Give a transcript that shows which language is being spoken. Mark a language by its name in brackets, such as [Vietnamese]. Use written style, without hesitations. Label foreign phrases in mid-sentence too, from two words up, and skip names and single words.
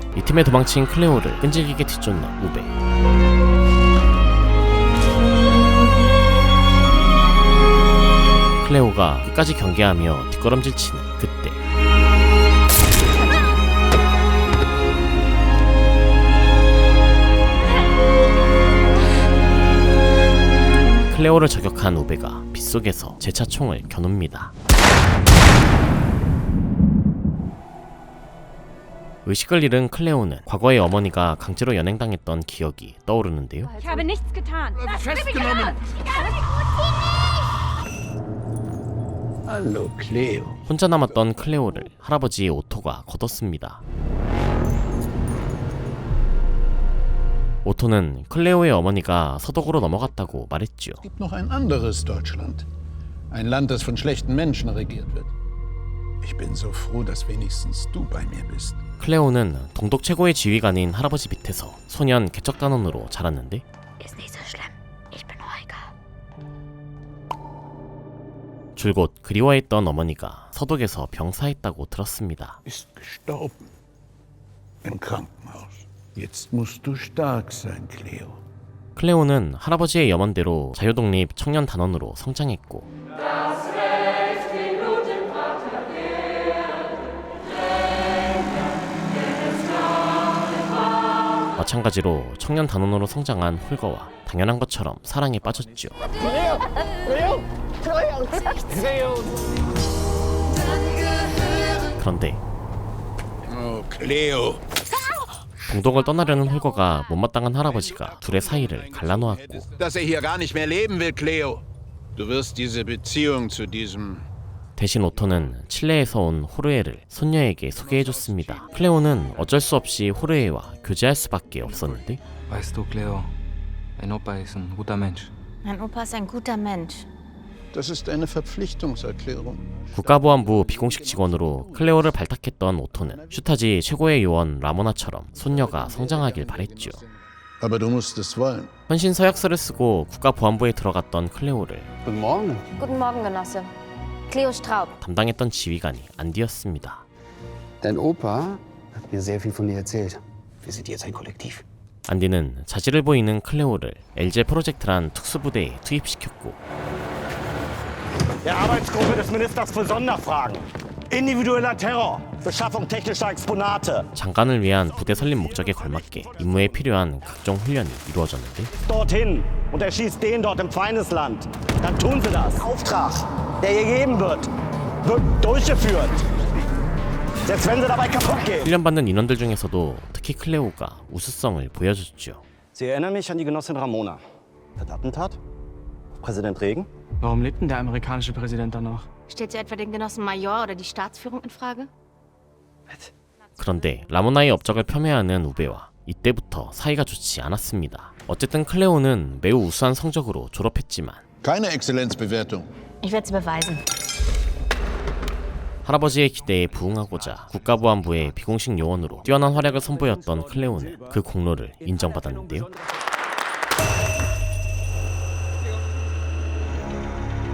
[Korean] 이 틈에 도망친 클레오를 끈질기게 뒤쫓는 우베. 클레오가 끝까지 경계하며 뒷걸음질치는 그때 클레오를 저격한 우베가 빗속에서 재차 총을 겨눕니다. 의식을 잃은 클레오는 과거의 어머니가 강제로 연행당했던 기억이 떠오르는데요. [German] Ich habe nichts getan. Hallo, Cleo. [Korean] 혼자 남았던 클레오를 할아버지 오토가 걷었습니다. 오토는 클레오의 어머니가 서독으로 넘어갔다고 말했죠. [German] Es gibt noch ein anderes Deutschland. Ein Land, das von schlechten Menschen regiert wird. Ich bin so froh, dass wenigstens du bei mir bist. [Korean] 클레오는 동독 최고의 지휘관인 할아버지 밑에서 소년 개척단원으로 자랐는데 [German] Ist nicht so schlimm. Ich bin ruhiger. [Korean] 줄곧 그리워했던 어머니가 서독에서 병사했다고 들었습니다. [German] Ist gestorben. Im Krankenhaus. Jetzt musst du stark sein, Cleo. [Korean] 클레오는 할아버지의 염원대로 자유독립 청년 단원으로 성장했고 마찬가지로 청년 단원으로 성장한 홀거와 당연한 것처럼 사랑에 빠졌죠. 그런데 Cleo. 동독을 떠나려는 홀거가 못마땅한 할아버지가 둘의 사이를 갈라놓았고 [German] Dass hier gar nicht mehr leben will, Cleo. Du wirst diese Beziehung zu diesem [Korean] 대신 오토는 칠레에서 온 호르에를 손녀에게 소개해줬습니다. 클레오는 어쩔 수 없이 호르에와 교제할 수밖에 없었는데 [German] Weißt du, Cleo, mein Opa ist ein guter Mensch. Mein Opa ist ein guter Mensch. Das ist eine Verpflichtungserklärung. [Korean] 국가보안부 비공식 직원으로 클레오를 발탁했던 오토는 슈타지 최고의 요원 라모나처럼 손녀가 성장하길 바랬죠. [German] Aber du musst es wollen. [Korean] 헌신 서약서를 쓰고 국가보안부에 들어갔던 클레오를 [German] Guten Morgen. Guten Morgen, Genosse. Cleo Straub. [Korean] 담당했던 지휘관이 안디였습니다. [German] Dein Opa hat mir sehr viel von dir erzählt. Wir sind jetzt ein Kollektiv. [Korean] 안디는 자질을 보이는 클레오를 엘제 프로젝트란 특수부대에 투입시켰고 [German] Der Arbeitsgruppe des Ministers für Sonderfragen. Individueller Terror. Beschaffung technischer Exponate. [Korean] 장관을 위한 부대 설립 목적에 걸맞게 임무에 필요한 각종 훈련이 이루어졌는데 [German] Dorthin und erschießt den dort im Feindesland. Dann tun sie das. Auftrag, der ihr gegeben wird durchgeführt. Selbst wenn sie dabei kaputt gehen. [Korean] 훈련받는 인원들 중에서도 특히 클레오가 우수성을 보여줬죠. [German] Sie erinnern mich an die Genossin Ramona. Das Attentat? Präsident Reagan? Warum lebt denn der amerikanische Präsident da noch? Stellt sie etwa den Genossen Major oder die Staatsführung in Frage? [Korean] 그런데 라모나의 업적을 폄훼하는 우베와 이때부터 사이가 좋지 않았습니다. 어쨌든 클레오는 매우 우수한 성적으로 졸업했지만 [German] Keine Exzellenzbewertung. Ich werde sie beweisen. [Korean] 할아버지의 기대에 부응하고자 국가보안부의 비공식 요원으로 뛰어난 활약을 선보였던 클레오는 그 공로를 인정받았는데요.